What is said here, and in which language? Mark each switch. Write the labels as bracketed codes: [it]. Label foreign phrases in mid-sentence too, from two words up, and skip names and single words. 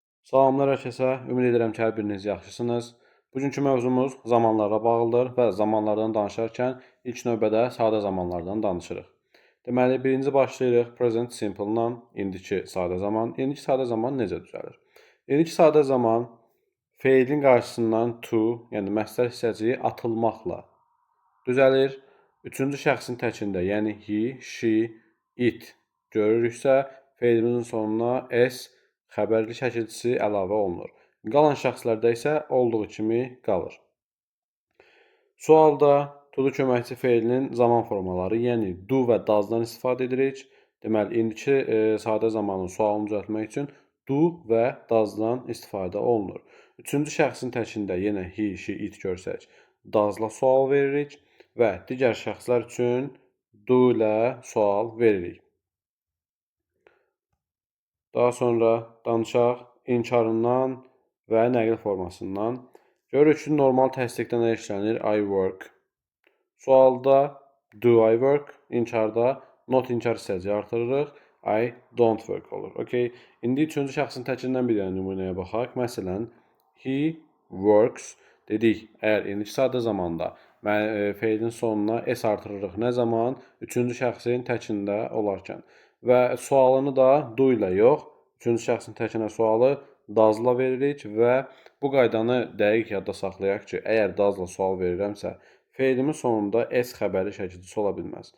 [az] Salamlar hər kəsə, ümid edirəm ki, hər biriniz yaxşısınız. Bugünkü mövzumuz zamanlarla bağlıdır və zamanlardan danışarkən ilk növbədə sadə zamanlardan danışırıq. Deməli, birinci başlayırıq [en] present simple- [az] la, indiki sadə zaman. İndiki sadə zaman necə düzəlir? İndiki sadə zaman feilin qarşısından to, yəni məsdər hissəciyi atılmaqla düzəlir. Üçüncü şəxsin təkində, yəni [en] he, she, it [az] görürüksə, feilimizin sonuna s xəbərli şəkilçisi əlavə olunur. Qalan şəxslərdə isə olduğu kimi qalır. Sualda to-du köməkçi feilinin zaman formaları, yəni do və does-dan istifadə edirik. Deməli, indiki sadə zamanın sualını düzəltmək üçün do və does-dan istifadə olunur. Üçüncü şəxsin təkində yenə [en] he, she, it [az] görsək, does-la sual veririk və digər şəxslər üçün do ilə sual veririk. Daha sonra danışaq inkarından və nəqil formasından. Görürük ki, normal təsdiqdə nə işlənir? [en] I work. Sualda do I work, [az] inkarda not inkar hissəciyi artırırıq. [en] I don't work olur. Okay. [az] İndi üçüncü şəxsin təkindən bir dənə nümunəyə baxaq. Məsələn, [en] he works dedik. [az] Əgər indiki sadə zamanda feilin sonuna s artırırıq. Nə zaman? Üçüncü şəxsin təkində olarkən. Və sualını da do ilə yox, üçüncü şəxsin təkinə sualı does-la veririk və bu qaydanı dəqiq yadda saxlayaq ki, əgər does-la sual verirəmsə, feilimin sonunda s xəbərli şəkilçisi ola bilməz.